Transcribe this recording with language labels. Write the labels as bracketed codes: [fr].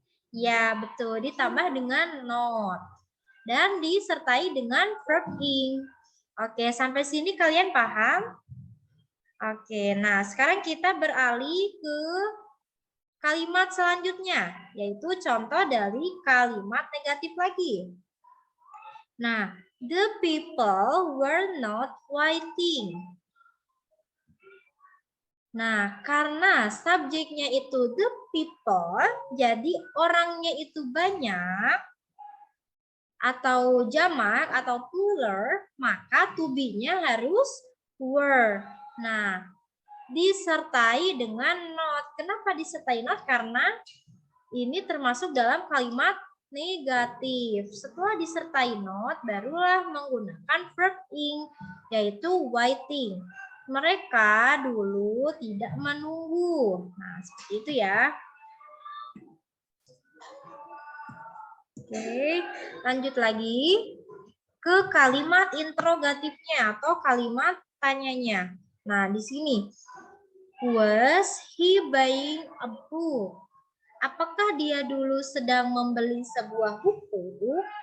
[id] Ya, betul. Ditambah dengan not. Dan disertai dengan verb ing. Oke, sampai sini kalian paham? Oke, nah sekarang kita beralih ke kalimat selanjutnya, yaitu contoh dari kalimat negatif lagi. [en] Nah, the people were not waiting. [id] Nah, karena subjeknya itu the people, jadi orangnya itu banyak, atau jamak, atau plural, maka to be-nya harus were. Nah, disertai dengan not. Kenapa disertai not? Karena ini termasuk dalam kalimat negatif. Setelah disertai not, barulah menggunakan verb ing, yaitu waiting. Mereka dulu tidak menunggu. Nah, seperti itu ya. Oke, lanjut lagi ke kalimat interrogatifnya atau kalimat tanyanya. [en] Nah, di sini, was he buying a book? [id] Apakah dia dulu sedang membeli sebuah buku?